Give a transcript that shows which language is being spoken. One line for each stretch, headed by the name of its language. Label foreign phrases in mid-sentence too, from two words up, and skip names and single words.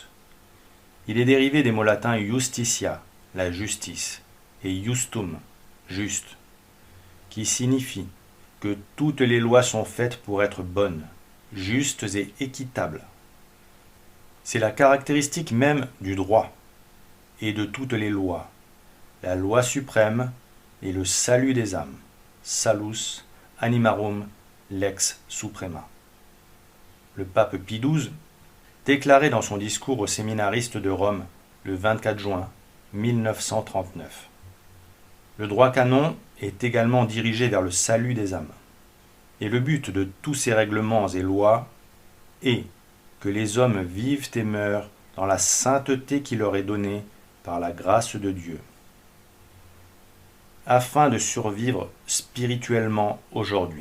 French: Il est dérivé des mots latins « justitia », la justice, et « justum », juste, qui signifie que toutes les lois sont faites pour être bonnes, justes et équitables. C'est la caractéristique même du droit et de toutes les lois, la loi suprême et le salut des âmes,
Latin: salus animarum lex suprema.
French: Le pape Pie XII déclarait dans son discours aux séminaristes de Rome le 24 juin 1939. Le droit canon est également dirigé vers le salut des âmes. Et le but de tous ces règlements et lois est que les hommes vivent et meurent dans la sainteté qui leur est donnée par la grâce de Dieu, afin de survivre spirituellement aujourd'hui.